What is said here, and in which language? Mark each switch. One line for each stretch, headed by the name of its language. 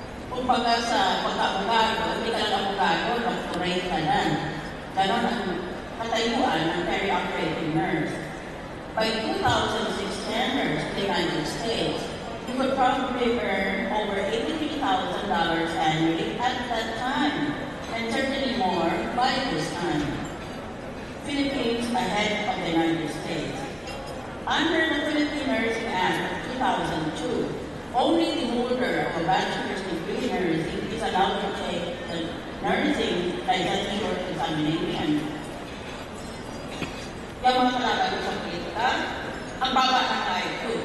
Filipino: Kumbaga sa pagka-abogado, hindi ka lang abogado, doctorate ka na. Ganon ang katayuan ng perioperative nurse.
English: by 2,000 standards in the United States, you would probably earn over $83,000 annually at that time, and certainly more by this time. Philippines ahead of the United States. Under the Philippine Nursing Act of 2002, only the holder of a bachelor's degree in nursing is allowed to take the nursing licensure examination.
Filipino: Yung mga kalagayo sa politika, ang baba ng IQ.